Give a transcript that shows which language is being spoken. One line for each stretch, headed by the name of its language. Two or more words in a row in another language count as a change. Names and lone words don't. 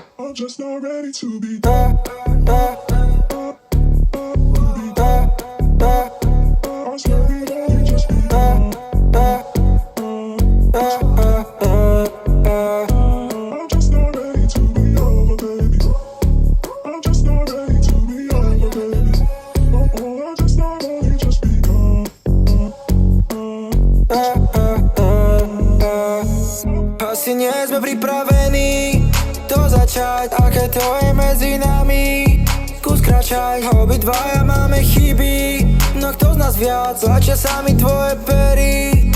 English: I'm just not ready to be I swear we only just begun. I'm just not ready to be over, baby. I'm just not ready to be over, baby. Oh, I'm just not ready, just begun.
Slovak: Asi nie sme pripravení to začať, aké to je medzi nami. Skús kráčať, obidvaja máme chyby, no kto z nás viac, tlačia sa mi tvoje pery.